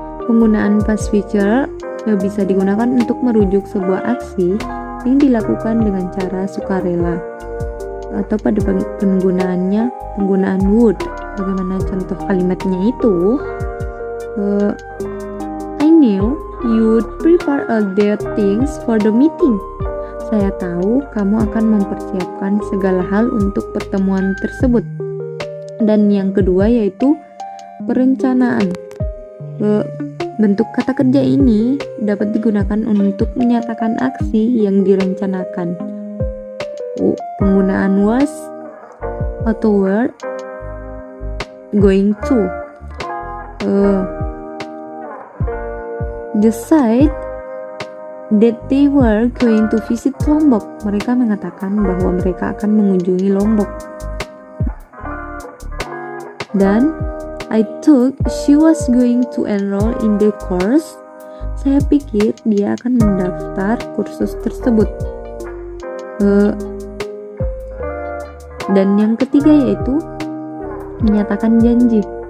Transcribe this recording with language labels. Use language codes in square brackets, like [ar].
[id] Penggunaan past future bisa digunakan untuk merujuk sebuah aksi yang dilakukan dengan cara sukarela, atau pada penggunaan would. Bagaimana contoh kalimatnya itu? [en] I knew you'd prepare all the things for the meeting. [id] Saya tahu kamu akan mempersiapkan segala hal untuk pertemuan tersebut. Dan yang kedua yaitu perencanaan. Bentuk kata kerja ini dapat digunakan untuk menyatakan aksi yang direncanakan. Penggunaan was atau were, going to. [en] Decide that they were going to visit Lombok. [id] Mereka mengatakan bahwa mereka akan mengunjungi Lombok. Dan [en] I thought she was going to enroll in the course. [id] Saya pikir dia akan mendaftar kursus tersebut. Dan yang ketiga yaitu menyatakan janji.